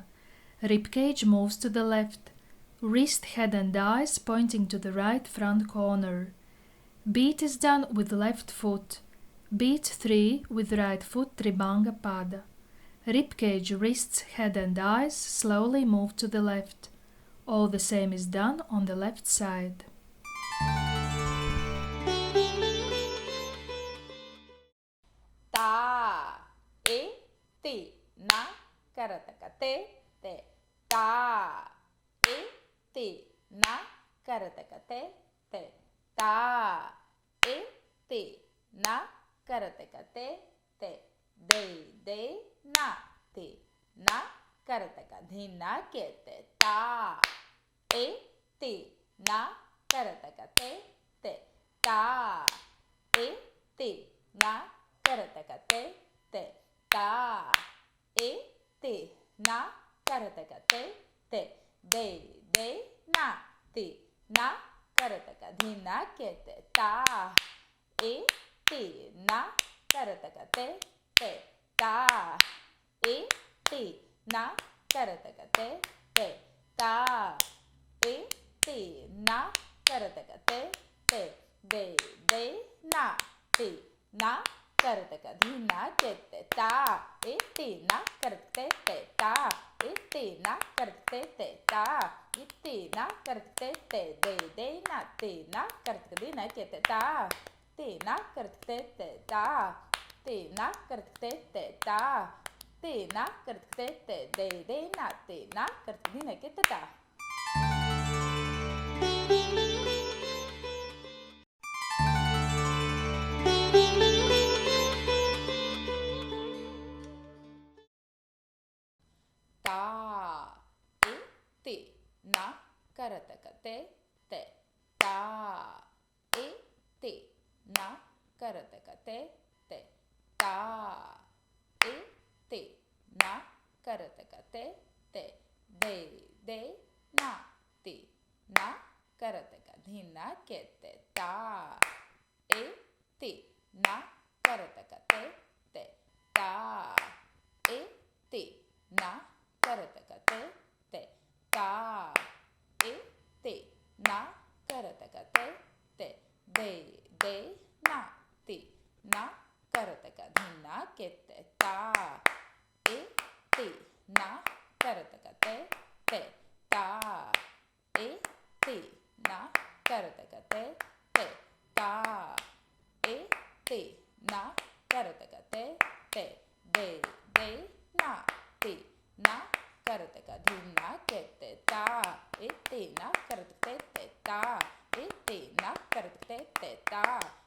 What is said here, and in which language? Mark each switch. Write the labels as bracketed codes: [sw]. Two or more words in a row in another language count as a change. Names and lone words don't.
[en] Ribcage moves to the left. Wrist, head and eyes pointing to the right front corner. Beat is done with left foot. Beat 3 with right foot Tribhanga Pada. Ribcage, wrists, head and eyes slowly move to the left. All the same is done on the left side. Ta, e, ti, na, karataka te, te. Ta, e, ti, na, karataka te, te. Ta, e, ti, na, karataka te, te. De, na, ti, na, karataka dhina kete. Ta, e, ti, na, karataka te, te. Ta, e, ti, na, karataka te, te. Ta, e, ti, na, karataka te, te. De, na, ti, na, karataka dhina kete. Ta, e, ti, na, karataka te, te. Ta, e, ti, na, karataka te, te. Ta, e, ti, na, karataka te, te. De, na, ti, na, karataka dhina kete. Ta, e, ti, na, karataka te, te. Ta, e, ti, na, karataka te, te. Ta, e, ti, na, karataka te, te. De, na, ti, na, karataka dhina kete. Ta, ti, na, karataka te, te. Ta, ti, na, karataka te, te. Ta, ti, na, karataka te, te. De, na, ti, na, karataka dhina kete. Ta. Ta, e, ti, na, karataka te, te. Ta, e, ti, na, karataka te, te. Ta, e, ti, na, karataka te, te. De, na, ti, na, karataka dhina kete. Ta, e, ti, na, karataka te, te. Ta, e, ti, na, karataka te, te. Ta, e, ti, na, karataka te, te. De, na, ti, na, karataka dhina kete. Ta, e, ti, na, karataka te, te. Ta, e, ti, na, karataka te, te. Ta, e, ti, na, karataka te, te. De, na, ti, na, karataka dhina kete. Ta, e, ti, na, karataka te, te. Ta, e, ti, na, karataka te, te. Ta,